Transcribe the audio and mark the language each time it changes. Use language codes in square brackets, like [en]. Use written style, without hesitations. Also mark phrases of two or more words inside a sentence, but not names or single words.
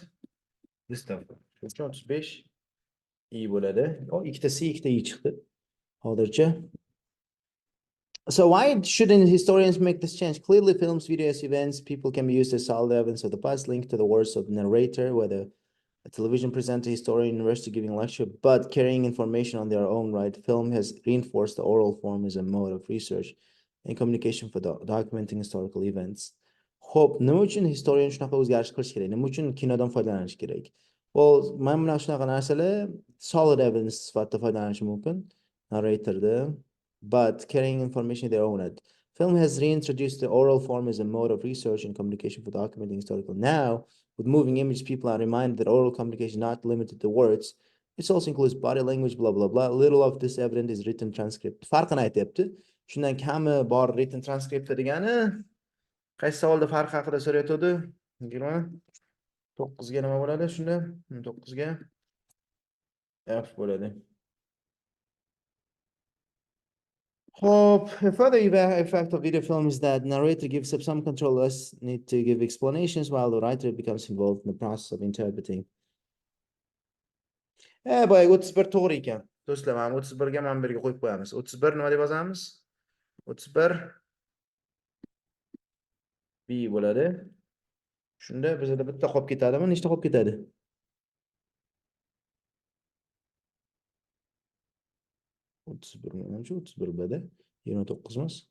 [en] List of [uz] 35 iyi bo'ladi. O ikkita C, ikkita I chiqdi. Hozircha. [en] So why shouldn't historians make this change? Clearly, films, videos, events, people can be used as solid evidence of the past, linked to the words of the narrator, whether a television presenter, historian, university giving a lecture, but carrying information on their own right. Film has reinforced the oral form as a mode of research and communication for documenting historical events. [uz] Xo'p, nima uchun historian shunaqa o'zgarish qilish kerak? Nima uchun kinodan foydalanish kerak? Well, mana bunaqa shunaqa narsalar [en] solid evidence [uz] sifatida foydalanish mumkin narratorda, [en] but carrying information in their own right. Film has reintroduced the oral form as a mode of research and communication for documenting historical. Now, with moving image, people are reminded that oral communication is not limited to words. It also includes body language, blah, blah, blah. Little of this evidence is written transcript. [uz] Farqini aytyapti. Shundan kami bor [en] written transcript [uz] degani qaysi savolda farq haqida so'rayotgandi? 29 ga nima bo'ladi shunda? 9 ga F bo'ladi. [en] Hope a further effect of video film is that narrator gives up some control, less need to give explanations while the writer becomes involved in the process of interpreting. [uz] Boy, 31 to'g'ri ekan. Do'stlar, mana 31 ga mana birga qo'yib qo'yamiz. 31 nima deb yozamiz? 31 B bo'ladi. Shunda bizda bitta qolib ketadimi? Nechta qolib ketadi? 31 menimcha 31 bda 29 emas.